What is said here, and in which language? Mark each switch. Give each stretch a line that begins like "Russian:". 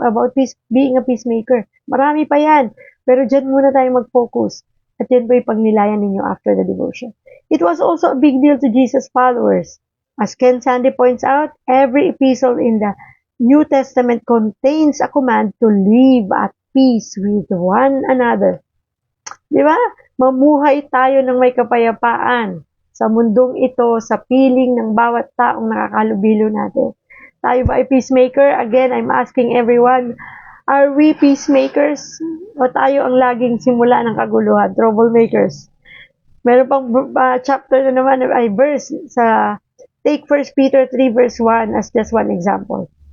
English: About being a peacemaker.
Filipino: Marami pa yan. Pero dyan muna tayo mag-focus. At yan po yung pagnilayan ninyo
English: after the devotion. It was also a big deal to Jesus' followers. As Ken Sandy points out, every epistle in the New Testament contains a command to live at peace with one another.
Filipino: Di ba? Mamuhay tayo ng may kapayapaan sa mundong ito, sa piling ng bawat taong nakakalubilo natin. Tayo ba ay peacemaker?
English: Again, I'm asking everyone, are we peacemakers?
Filipino: O tayo ang laging simula ng kaguluhan, troublemakers? Meron pang chapter na naman, ay verse sa take 1 Peter 3 verse 1
English: as just one example.